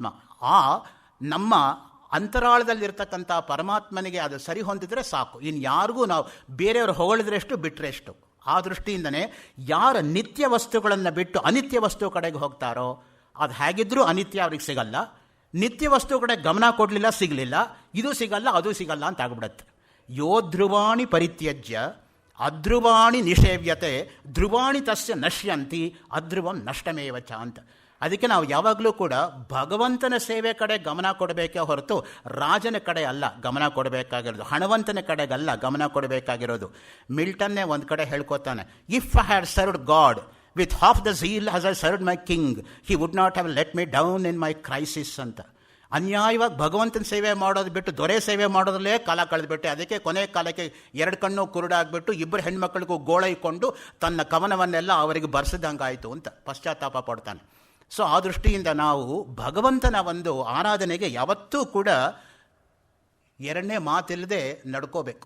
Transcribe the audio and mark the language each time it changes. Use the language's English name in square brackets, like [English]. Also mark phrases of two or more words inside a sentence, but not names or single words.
[Kannada] ಆ ನಮ್ಮ ಅಂತರಾಳದಲ್ಲಿರ್ತಕ್ಕಂಥ ಪರಮಾತ್ಮನಿಗೆ ಅದು ಸರಿ ಹೊಂದಿದ್ರೆ ಸಾಕು. ಇನ್ನು ಯಾರಿಗೂ ನಾವು ಬೇರೆಯವರು ಹೊಗಳಿದ್ರೆಷ್ಟು ಬಿಟ್ಟರೆಷ್ಟು. ಆ ದೃಷ್ಟಿಯಿಂದನೇ ಯಾರ ನಿತ್ಯ ವಸ್ತುಗಳನ್ನು ಬಿಟ್ಟು ಅನಿತ್ಯ ವಸ್ತು ಕಡೆಗೆ ಹೋಗ್ತಾರೋ ಅದು ಹೇಗಿದ್ರೂ ಅನಿತ್ಯ ಅವ್ರಿಗೆ ಸಿಗಲ್ಲ. ನಿತ್ಯ ವಸ್ತು ಕಡೆ ಗಮನ ಕೊಡಲಿಲ್ಲ, ಸಿಗಲಿಲ್ಲ, ಇದು ಸಿಗಲ್ಲ ಅದು ಸಿಗಲ್ಲ ಅಂತ ಆಗ್ಬಿಡತ್ತೆ. [Sanskrit] ಯೋ ಧ್ರುವಾಣಿ ಪರಿತ್ಯಜ್ಯ ಅಧ್ರುವಾಣಿ ನಿಷೇವ್ಯತೆ ಧ್ರುವಾಣಿ ತಸ್ಯ ನಶ್ಯಂತಿ ಅಧ್ರುವಂ ನಷ್ಟಮೇವಚ ಅಂತ. [Kannada] ಅದಕ್ಕೆ ನಾವು ಯಾವಾಗಲೂ ಕೂಡ ಭಗವಂತನ ಸೇವೆ ಕಡೆ ಗಮನ ಕೊಡಬೇಕೇ ಹೊರತು ರಾಜನ ಕಡೆ ಅಲ್ಲ ಗಮನ ಕೊಡಬೇಕಾಗಿರೋದು, ಹಣವಂತನ ಕಡೆಗಲ್ಲ ಗಮನ ಕೊಡಬೇಕಾಗಿರೋದು. ಮಿಲ್ಟನ್ನೇ ಒಂದು ಕಡೆ ಹೇಳ್ಕೊತಾನೆ, [English] If I had served God with half the zeal as I served my king he would not have let me down in my crisis ಅಂತ. [Kannada] ಅನ್ಯಾಯವಾಗಿ ಭಗವಂತನ ಸೇವೆ ಮಾಡೋದು ಬಿಟ್ಟು ದೊರೆ ಸೇವೆ ಮಾಡೋದ್ರಲ್ಲೇ ಕಾಲ ಕಳೆದುಬಿಟ್ಟೆ. ಅದಕ್ಕೆ ಕೊನೆ ಕಾಲಕ್ಕೆ 2 ಕಣ್ಣು ಕುರುಡಾಗ್ಬಿಟ್ಟು 2 ಹೆಣ್ಮಕ್ಳಿಗೂ ಗೋಳೈಕೊಂಡು ತನ್ನ ಕವನವನ್ನೆಲ್ಲ ಅವರಿಗೆ ಬರ್ಸಿದಂಗಾಯಿತು ಅಂತ ಪಶ್ಚಾತ್ತಾಪ ಪಡ್ತಾನೆ. ಸೊ ಆ ದೃಷ್ಟಿಯಿಂದ ನಾವು ಭಗವಂತನ ಒಂದು ಆರಾಧನೆಗೆ ಯಾವತ್ತೂ ಕೂಡ ಎರಡನೇ ಮಾತಿಲ್ಲದೆ ನಡ್ಕೋಬೇಕು.